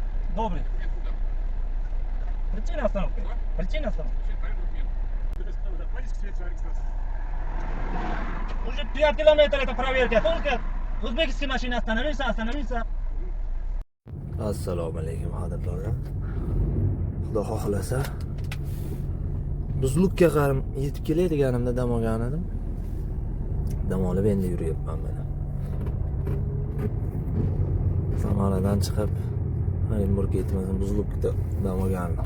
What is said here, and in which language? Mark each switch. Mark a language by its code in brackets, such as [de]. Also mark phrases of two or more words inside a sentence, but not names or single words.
[ru] Добрый. Причина остановки. Причина остановки. Уже 5 километров это проверка. Только узбекские машины остановиться. [uz] Assalomu alaykum xonadonlar. Xudo xohlasa Buzlukka qarim yetib keladiganimda dam olgan edim. Dam olib endi yuryapman mana. Samarqanddan chiqib Orenburgga yetmasam Buzlukda dam olgandim.